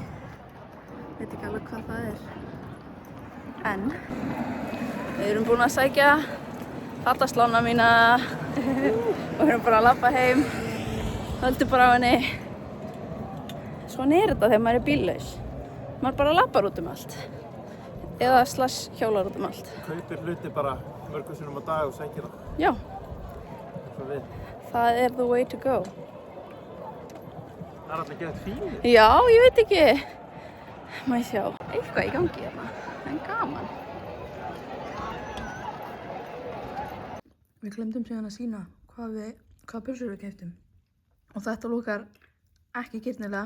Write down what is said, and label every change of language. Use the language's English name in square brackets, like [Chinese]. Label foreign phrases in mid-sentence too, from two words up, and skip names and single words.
[Icelandic] Veit ekki alveg hvað það er. En við erum búin að sækja fataslána mína og við erum bara að labba heim. Höldum bara á henni. Svona er þetta þegar maður er bíllaus. Maður bara labbar út um allt. Eða hjólar út um allt. Kaupir hluti bara mörgum sinnum á dag og sækir það. Já, Það við. það er [English] the way to go. [Icelandic] Það er alltaf gett fín. Já, ég veit ekki. Má ég sjá. Eitthvað í gangi hérna. En gaman. Við glemdum síðan að sýna hvað pulsur við keyptum. Og þetta lúkar ekki gyrnilega.